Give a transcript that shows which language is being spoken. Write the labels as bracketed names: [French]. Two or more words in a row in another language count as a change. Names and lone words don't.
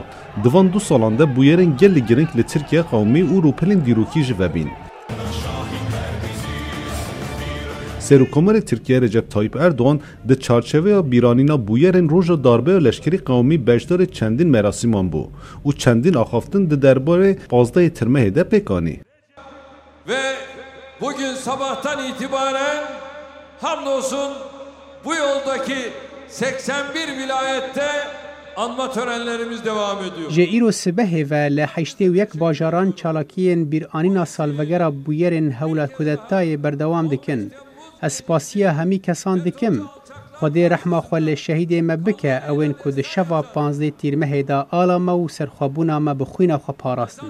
[Kurdish] Divan du salan de bûyerên gelê giring li Tirkiye qewmî û rûpelên dîrokî ji vebîn. Serokkomarê Tirkiye Recep Tayyip Erdogan di çarçeveya bîranîna bûyerên roja darbeya leşkerî qewmî beşdarê çendîn merasîman bû û çendîn axaftin di derbarê 15 tirmehê de pêk anî. [Turkish] Ve bugün sabahtan itibaren hamdolsun bu yoldaki 81 vilayette anma törenlerimiz devam ediyor. [Kurdish] Ji îro sibehê ve li heştê û yek bajaran çalakiyên bîranîna salvegera bûyerên hewla kudetayê berdewam dikin. Ez spasiya hemî kesan dikim. Xwedê rehma xwe li şehîdê me bike ewên ku di şeva 15 tîrmehê de ala me û serxwebûna me bi xwîna xwe parastin.